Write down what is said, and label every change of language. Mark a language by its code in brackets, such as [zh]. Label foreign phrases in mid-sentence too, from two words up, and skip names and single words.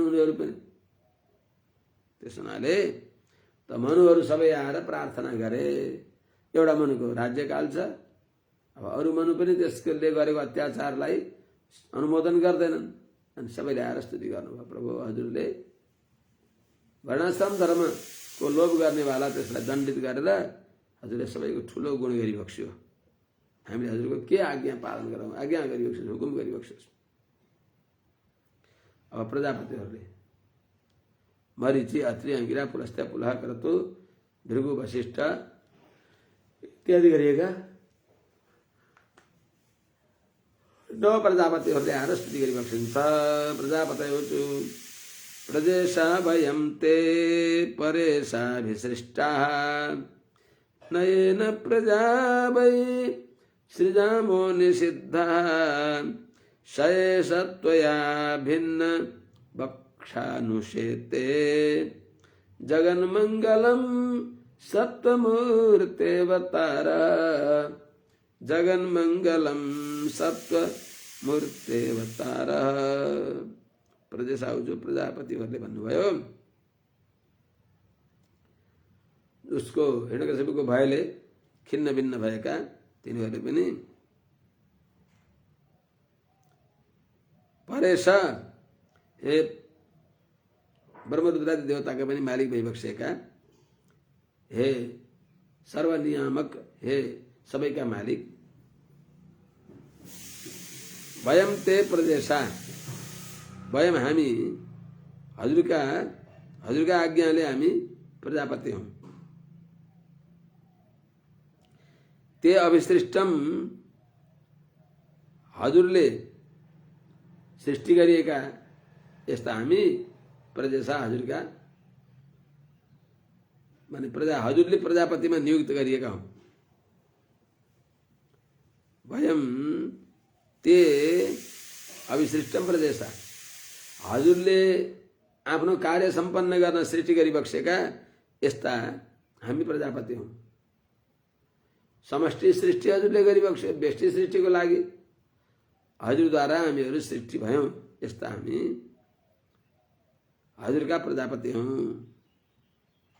[ne] उनीहरू पनि त्यस हुनाले त मनुहरू सबै आएर प्रार्थना गरे एउटा मनुको राज्यकाल छ अब अरू मनु पनि त्यसले गरेको अत्याचारलाई अनुमोदन गर्दैनन् अनि सबैले आएर स्तुति गर्नुभयो प्रभु हजुरले वर्णाश्रम धर्मको लोभ गर्नेवाला त्यसलाई दण्डित गरेर हजुरले सबैको ठुलो गुण गरिबक्स्यो हामीले हजुरको के आज्ञा पालन गरौँ आज्ञा गरिबक्स्योस् हुकुम गरिबक्स्योस् अब प्रजापतिहरूले मरीचि अत्रि अंगिरा पुलस्त्य पुलह क्रतु भृगु वशिष्ठ इत्यादि गरिएका 9 प्रजापतिहरूले आएर स्तुति गरिबक्सिन्छ [sa] प्रजापतयः प्रजेशा वयं ते परेशाभिसृष्टाः नयेन प्रजा वै सृजामो निषिद्धः शयेषत्वया भिन्न वक्षानुषेते जगन्मंगलम सत्वमूर्तेऽवतार जगन्मंगलम सत्वमूर्तेऽवतार प्रजेशाहु [ne] जो प्रजापतिहरूले भन्नुभयो उसको हिरण्यकशिपुको भयले खिन्न भिन्न भएका तिनीहरूले पनि परेश हे ब्रह्मरुद्रादि देवताका पनि मालिक भइबक्सेका हे सर्वनियामक हे सबैका मालिक [sa] वयम ते प्रदेशा वयम [ne] हामी हजुरका आज्ञाले हामी प्रजापति हौं [sa] ते अभिसृष्टम [ne] हजुरले सृष्टि गरिएका यस्ता हामी प्रजेशा हजुरका माने प्रजा हजुरले प्रजापतिमा नियुक्त गरिएका हौं [sa] वयम ते अभिसृष्टम प्रजेशा [ne] हजुरले आफ्नो कार्य सम्पन्न गर्न सृष्टि गरिबक्सेका यस्ता हामी प्रजापति हौं समष्टि सृष्टि हजुरले गरिबक्स्यो व्यष्टि सृष्टिको लागि हजुरद्वारा हामीहरू सृष्टि भयौं यस्ता हामी हजुरका प्रजापति हौं